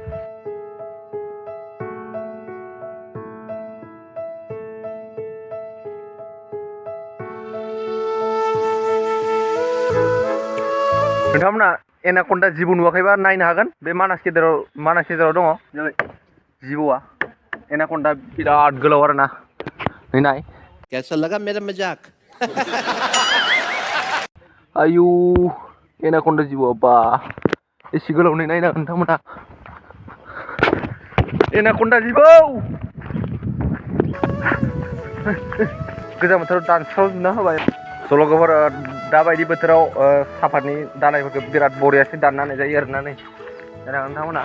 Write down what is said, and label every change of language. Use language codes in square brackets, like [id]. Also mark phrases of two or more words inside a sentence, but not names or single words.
[brx] नोंथांमोना एनाकन्डा जिबौ नुवाखैबा नायनो हागोन बे मानास गेजेराव दङ जिबौआ एनाकन्डा बिराद गोलाव आरोना नाय [hi] कैसा लगा मेरा मजाक [brx] आयु एनाकन्डा जिबौआ बा एसे गोलाव नायना नोंथांमोना एनाकन्डा जिबौ गोजां बोथोराव दानस्रावजोबना होबाय लोगोफोर दाबायदि बोथोराव सापातनि दालाइफोरखौ बिराद बरियासो दाननानै जायो आरोना नै नोंथांमोना